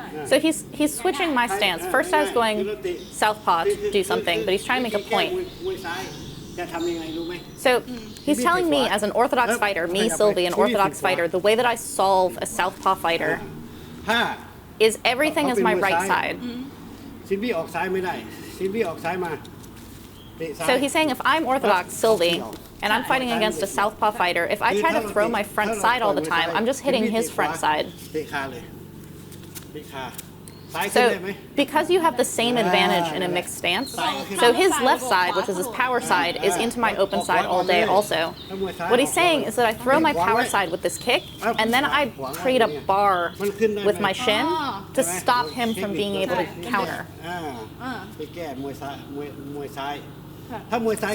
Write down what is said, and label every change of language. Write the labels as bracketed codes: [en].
[en] So he's switching my stance. First I was going southpaw to do something, but he's trying to make a point. [th] มวยซ้ายจะทำยังไงรู้ไหม [en] So he's telling me as an orthodox fighter, me Sylvie, an orthodox fighter, the way that I solve a southpaw fighter [th] ถ้า [en] is everything is my right side. [th] ซิมบี้ออกซ้ายไม่ได้ซิมบี้ออกซ้ายมาเตะซ้าย [en] So he's saying if I'm orthodox Sylvie and I'm fighting against a southpaw fighter, if I try to throw my front side all the time, I'm just hitting his front side. [th] เตะขาเลยเตะขาซ้ายขึ้น [en] So [th] ได้ไหม [en] because you have the same advantage in a mixed stance, so his left side, which is his power side, is into my open side all day also. What he's saying is that I throw my power side with this kick, and then I create a bar with my shin to stop him from being able to counter. [th] ไปแก้มวยซ้ายมวยซ้ายถ้ามวยซ้าย